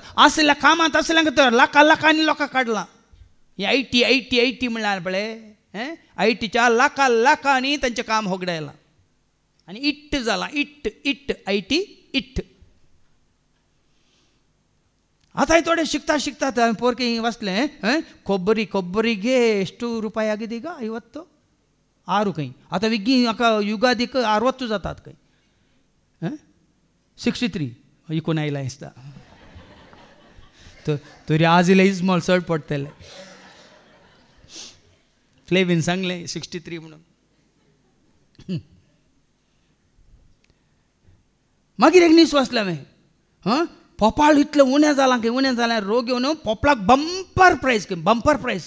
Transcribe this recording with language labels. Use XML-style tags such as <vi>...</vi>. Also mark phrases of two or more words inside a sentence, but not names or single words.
<kok>आसल्या कामांत आसल्यांक तर लाखांनी लोकां काडलां. ही आयटी म्हणल्यार पळय, आयटीच्या लाखांनी तांचें काम होगडायलां आनी इट्ट जालां. इट्ट आयटी इट्ट. आतां थोडे शिकतात. पोरके वाचलें,</kok> <kn>ಕೊಬ್ಬರಿಗೆ ಎಷ್ಟು ರೂಪಾಯಿ ಆಗಿದೆ ಈಗ? 56 ಕೈ.</kn> <kok>आता विग्गी हाका युगादीक 60 जातात खंय. 63 इकून आयला दिसता. तरी आज इल्ले इजमॉल चड पडटले. फ्लेवीन सांगलें 63 म्हणून. मागीर एक न्यूज वाचलें हांवें, पोपाळ इतलें उणें जाल्यार रोग येवन पोपळाक बंपर प्रायस.</kok>